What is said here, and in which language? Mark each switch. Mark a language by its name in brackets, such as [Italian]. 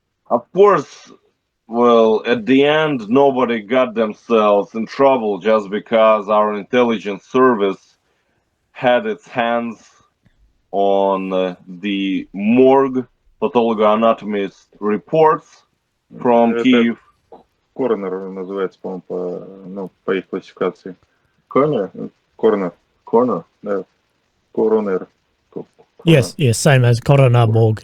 [English] Of course, well, at the end, nobody got themselves in trouble just because our intelligence service had its hands on the morgue pathologoanatomist reports from Kyiv. [Russian] Коронер называется, по-моему, по их классификации. [English] Corner? [Russian] Коронер. [English] Corner? [Russian] Да. Коронер. [English] Yes, same as coroner morgue.